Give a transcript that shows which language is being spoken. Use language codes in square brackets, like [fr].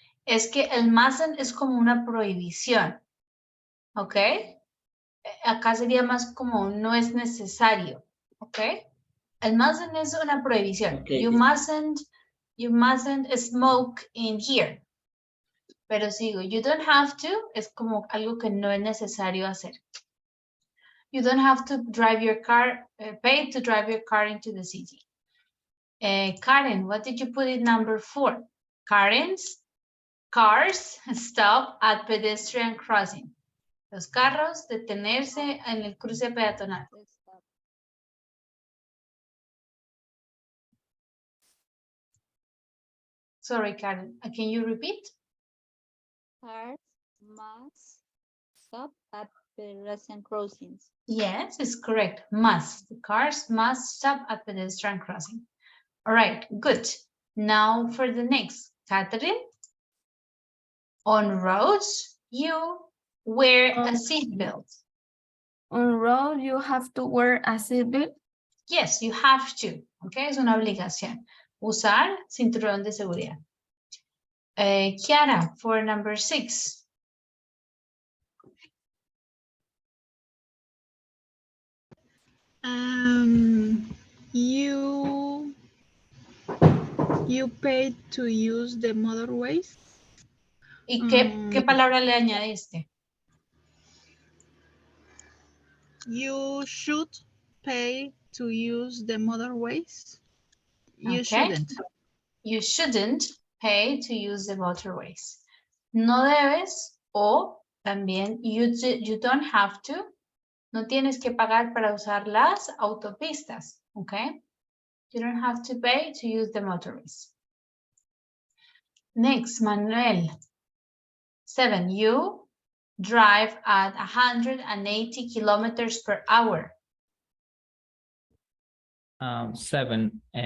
[es] Es que el mustn't es como una prohibición, ¿ok? Acá sería más como no es necesario, ¿ok? El mustn't es una prohibición. [en] Okay. You mustn't smoke in here. [es] Pero sigo, [en] you don't have to, [es] es como algo que no es necesario hacer. [en] You don't have to drive your car, pay to drive your car into the city. Karen, what did you put in number 4? Cars stop at pedestrian crossing. [es] Los carros detenerse en el cruce peatonal. [en] Sorry, Karen, can you repeat? Cars must stop at pedestrian crossings. Yes, it's correct. Must. The cars must stop at pedestrian crossing. All right, good. Now for the next. Catherine, on roads, you wear a seatbelt. On road, you have to wear a seatbelt. Yes, you have to. Okay, [es] es una obligación. Usar cinturón de seguridad. [en] Kiara, for number 6. You pay to use the motorways. [es] ¿Y qué palabra le añadiste? [en] You should pay to use the motorways. You Okay. shouldn't. You shouldn't pay to use the motorways. [es] No debes o también [en] you don't have to. [es] No tienes que pagar para usar las autopistas. [en] Okay. You don't have to pay to use the motorways. Next, Manuel. 7. You drive at 180 kilometers per hour. 7.